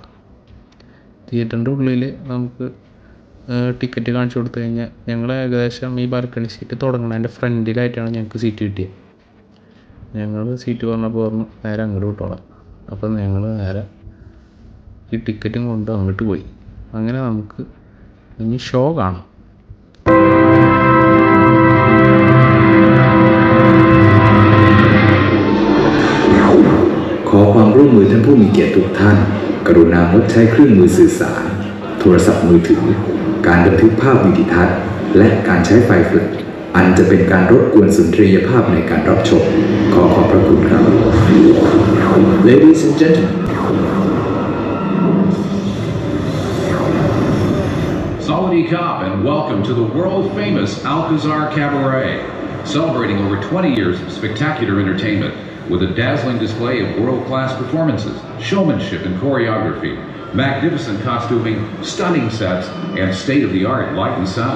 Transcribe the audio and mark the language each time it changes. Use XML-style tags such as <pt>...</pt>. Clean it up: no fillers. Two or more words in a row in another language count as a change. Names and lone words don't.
<ml>തിയേറ്ററിൻ്റെ ഉള്ളിൽ നമുക്ക് ടിക്കറ്റ് കാണിച്ചു കൊടുത്തു കഴിഞ്ഞാൽ ഞങ്ങൾ ഏകദേശം ഈ</ml> <en>balcony seat</en> <ml>തുടങ്ങുന്നതിൻ്റെ ഫ്രണ്ടിലായിട്ടാണ് ഞങ്ങൾക്ക് സീറ്റ് കിട്ടിയത്. ഞങ്ങൾ സീറ്റ് പറഞ്ഞപ്പോൾ പറഞ്ഞു നേരെ അങ്ങോട്ട് വിട്ടോളാം. അപ്പം ഞങ്ങൾ നേരെ ഈ ടിക്കറ്റും കൊണ്ട് അങ്ങോട്ട് പോയി. അങ്ങനെ നമുക്ക് ഇനി ഷോ കാണാം.</ml> <th>ขอความร่วมมือท่านผู้มีเกียรติทุกท่านกรุณางดใช้เครื่องมือสื่อสารโทรศัพท์มือถือการบันทึกภาพวิดีทัศน์และการใช้ไฟแฟลชอันจะเป็นการรบกวนสุนทรียภาพในการรับชมขอขอบพระคุณครับ</th> <en>Ladies and gentlemen,</en> <th>สวัสดีครับ</th> <en>and welcome to the world-famous Alcazar Cabaret, celebrating over 20 years of spectacular entertainment with a dazzling display of world-class performances, showmanship and choreography, magnificent costuming, stunning sets, and state-of-the-art light and sound.</en>